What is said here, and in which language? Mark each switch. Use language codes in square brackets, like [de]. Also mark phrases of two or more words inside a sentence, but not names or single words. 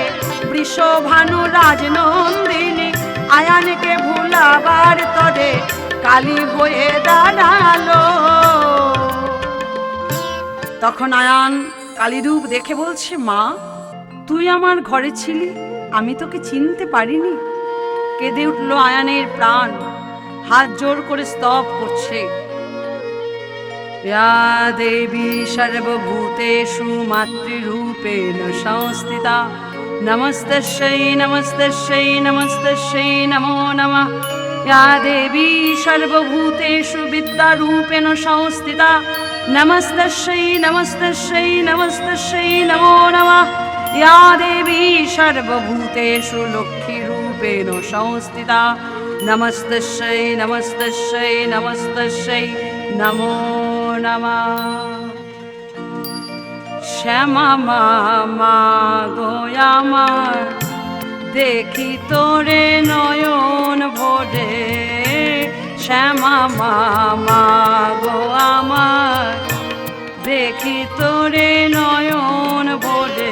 [bn] বৃষভানু রাজনন্দিনী, আয়ানকে ভুলাবার তরে কালী হয়ে দাঁড়ালো। তখন আয়ান কালীরূপ দেখে বলছে, মা তুই আমার ঘরে ছিলি, আমি তোকে চিনতে পারিনি। কেঁদে উঠল আয়ানের প্রাণ, হাত জোর করে স্তব করছে। [sa] या देवी सर्वभूतेषु मातृरूपेण संस्थिता, नमस्तस्यै नमस्तस्यै नमस्तस्यै नमो नमः। या देवी सर्वभूतेषु विद्यारूपेण संस्थिता, नमस्तस्यै नमस्तस्यै नमस्तस्यै नमो नमः। या देवी सर्वभूतेषु लक्ष्मीरूपेण संस्थिता, नमस्तस्यै नमस्तस्यै नमस्तस्यै नमो नमः। [bn] শ্যামা মা গো আমার, দেখি তোরে নয়ন ভরে। শ্যামা মা গো আমার, দেখি তোরে নয়ন ভরে।